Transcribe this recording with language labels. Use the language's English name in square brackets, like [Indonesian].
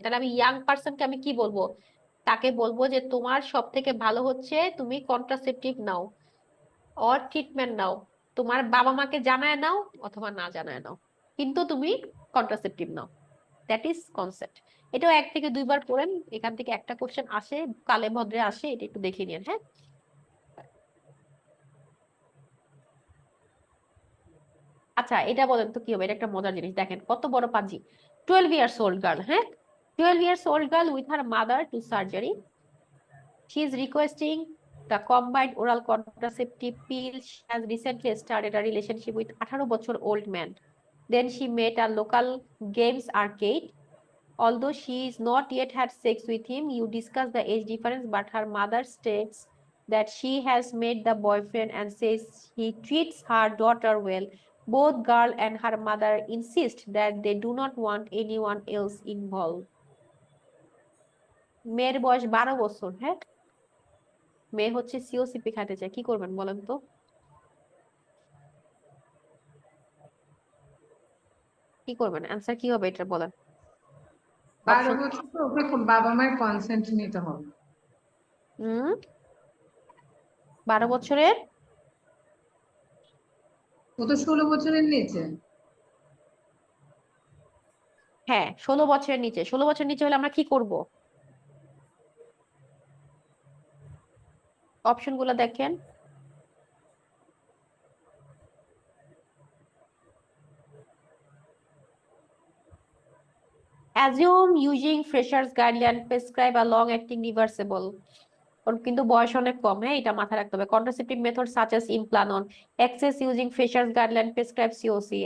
[Bangla] তাহলে আমি ইয়াং পারসনকে আমি কি বলবো, তাকে বলবো যে তোমার সব থেকে ভালো হচ্ছে তুমি কন্ট্রাসেপটিভ নাও অর ট্রিটমেন্ট নাও, তোমার বাবা মাকে জানায় নাও অথবা না জানায় নাও, কিন্তু তুমি contraceptive now, [English] That is concept. [Bangla] এটাও 1 থেকে 2 বার পড়েন, এখান থেকে একটা কোশ্চেন আসে, কালে ভদ্রে আসে, এটা একটু দেখে নিন। হ্যাঁ, আচ্ছা এটা বলেন তো কি হবে, এটা একটা মজার জিনিস, দেখেন কত বড় পাজি। [English] 12 years old girl, হ্যাঁ, 12 years old girl with her mother to surgery. She is requesting the combined oral contraceptive pill. She has recently started a relationship with 18 বছর old man. Then she met a local games arcade. Although she is not yet had sex with him, you discuss the age difference, but her mother states that she has met the boyfriend and says he treats her daughter well. Both girl and her mother insist that they do not want anyone else involved. [Bangla] মেয়ের বয়স 12 বছর, হ্যাঁ, মেয়ে হচ্ছে সিওসিপি খাইতে চায়, কি করবেন বলেন তো? কি করবেন, অ্যান্সার কি হবে এটা বলেন। 12 [English] Option- [Bangla] বছর তো ওকে বাবা মায়ের কনসেন্ট নিতে হবে। 12 বছরের, ও তো 16 বছরের নিচে। হ্যাঁ 16 বছরের নিচে। 16 বছরের নিচে হলে আমরা কি করব? অপশন গুলো দেখেন। [English] Assume using Fresher's guideline prescribe a long-acting reversible. [Bangla] ওর কিন্তু বয়স অনেক কম, হ্যাঁ, এটা মাথায় রাখতে হবে। [English] Contraceptive methods such as Implanon. Access using Fresher's guideline prescribe COC.